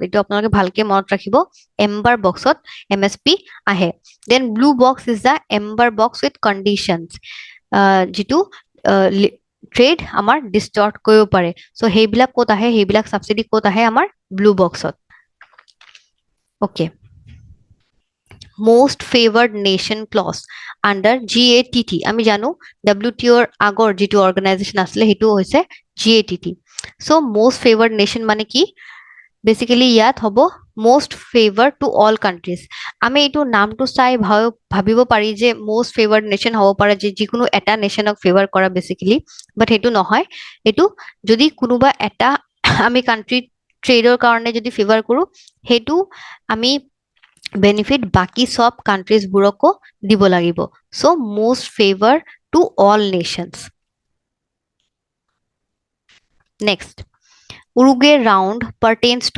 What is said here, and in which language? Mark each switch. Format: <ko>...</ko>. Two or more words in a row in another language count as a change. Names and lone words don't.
<as>এইটো আপোনালোকে ভালকে মনত ৰাখিব,</as> <en>amber boxত</en> <as>MSP আহে।</as> <en>then blue box is the amber box with conditions,</en> <as>যিটো ট্ৰেড আমাৰ ডিষ্টৰ্ট কৰিব পাৰে। চ' সেইবিলাক ক'ত আহে? সেইবিলাক ছাবচিডি ক'ত আহে? আমাৰ</as> <en>blue boxত।</en> <as>অ'কে,</as> <en>most favored nation clause under GATT.</en> <as>আমি জানো WTOৰ আগৰ যিটো অৰ্গেনাইজেশ্যন আছিলে সেইটো হৈছে GATT. চ'</as> <en>most favored nation</en> <as>মানে কি? বেচিকেলি ইয়াত হ'ব</as> <en>most favored to all countries.</en> <as>আমি এইটো নামটো চাই ভাবিব পাৰি যে</as> <en>most favored nation</en> <as>হ'ব পাৰে যে যিকোনো এটা নেশ্যনক ফেভাৰ কৰা বেচিকেলি, বাট সেইটো নহয়। এইটো যদি কোনোবা এটা আমি কাণ্ট্ৰি ট্ৰেডৰ কাৰণে যদি ফেভাৰ কৰোঁ, সেইটো আমি বেনিফিট বাকী সব কাণ্ট্ৰিজবোৰকো দিব লাগিব।</as> <en>চ' most favor to all nations. next, Uruguay round pertains to.</en>